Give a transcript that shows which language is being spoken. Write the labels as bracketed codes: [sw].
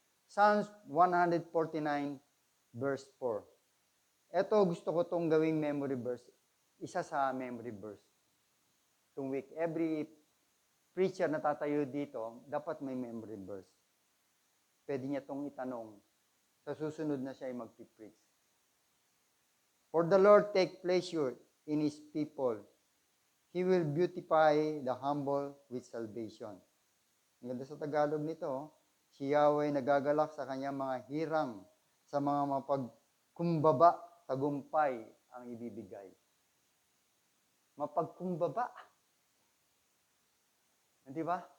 [en] Psalms 149, verse 4. [tl] Ito, gusto ko itong gawing memory verse. Isa sa memory verse. Itong week, every preacher na tatayo dito, dapat may memory verse. Pwede niya itong itanong. Sa susunod na siya ay magpipreach. [en] For the Lord take pleasure in His people. He will beautify the humble with salvation. [tl] Ang ganda sa Tagalog nito, si Yahweh nagagalak sa kanyang mga hirang, sa mga mapagkumbaba, tagumpay ang ibibigay. Mapagkumbaba. Di ba?